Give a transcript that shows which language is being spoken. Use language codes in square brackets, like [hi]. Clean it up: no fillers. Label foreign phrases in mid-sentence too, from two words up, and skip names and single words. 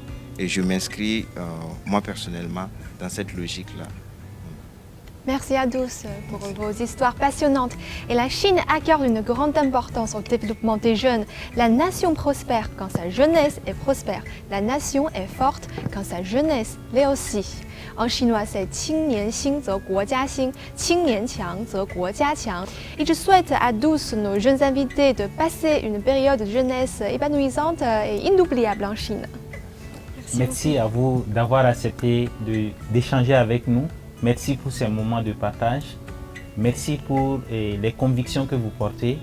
[fr] Et je m'inscris, moi personnellement, dans cette logique-là. Merci à tous pour vos histoires passionnantes. Et la Chine accorde une grande importance au développement des jeunes. La nation prospère quand sa jeunesse est prospère. La nation est forte quand sa jeunesse l'est aussi. En chinois, c'est [zh] 青年兴则国家兴，青年强则国家强. [fr] Et je souhaite à tous nos jeunes invités de passer une période de jeunesse épanouissante et inoubliable en Chine. Merci à vous d'avoir accepté d'échanger avec nous. Merci pour ces moments de partage. Merci pour les convictions que vous portez.